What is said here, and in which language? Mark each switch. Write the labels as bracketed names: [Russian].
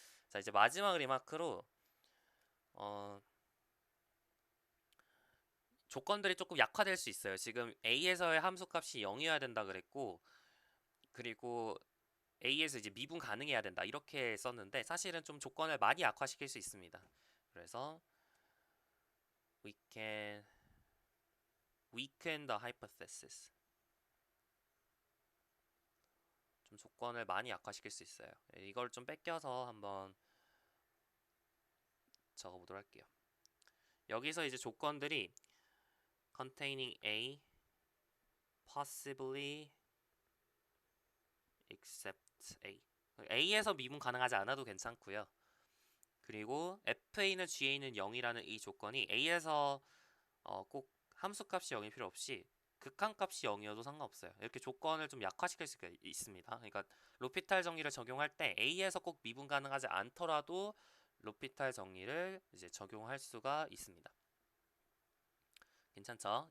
[Korean] 자 이제 마지막 리마크로 조건들이 조금 약화될 수 있어요. 지금 A에서의 함수값이 0이어야 된다 그랬고, 그리고 A에서 이제 미분 가능해야 된다 이렇게 썼는데 사실은 좀 조건을 많이 약화시킬 수 있습니다. 그래서 [English] we can weaken the hypothesis. [Korean] 좀 조건을 많이 약화시킬 수 있어요. 이걸 좀 뺏겨서 한번 적어보도록 할게요. 여기서 이제 조건들이 [English] containing A, possibly except A. [Korean] A에서 미분 가능하지 않아도 괜찮고요. 그리고 FA는 GA는 0이라는 이 조건이 A에서 꼭 함수값이 0일 필요 없이 극한값이 0이어도 상관없어요. 이렇게 조건을 좀 약화시킬 수가 있습니다. 그러니까 로피탈 정리를 적용할 때 A에서 꼭 미분 가능하지 않더라도 로피탈 정리를 이제 적용할 수가 있습니다. 괜찮죠?